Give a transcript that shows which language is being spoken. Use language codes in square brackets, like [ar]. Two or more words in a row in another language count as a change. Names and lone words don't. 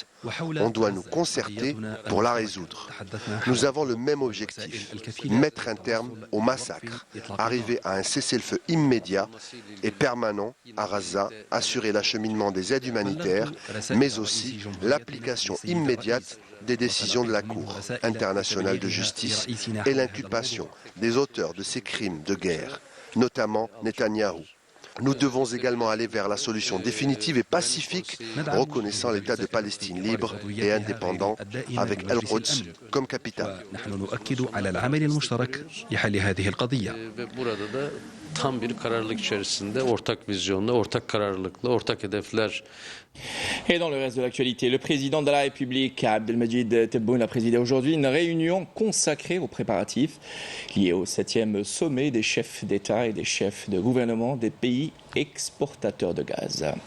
[fr] On doit nous concerter pour la résoudre. Nous avons le même objectif, mettre un terme au massacre, arriver à un cessez-le-feu immédiat et permanent à Gaza, assurer l'acheminement des aides humanitaires, mais aussi l'application immédiate des décisions de la Cour internationale de justice et l'inculpation des auteurs de ces crimes de guerre, notamment Netanyahou. Nous devons également aller vers la solution définitive et pacifique, reconnaissant l'État de Palestine libre et indépendant avec El-Quds comme capitale. [tr] Tam bir kararlılık içerisinde, ortak vizyonla, ortak kararlılıkla, ortak hedefler. [fr] Et dans le reste de l'actualité, le président de la République, Abdelmadjid Tebboune, a présidé aujourd'hui une réunion consacrée aux préparatifs liés au 7e sommet des chefs d'État et des chefs de gouvernement des pays exportateurs de gaz.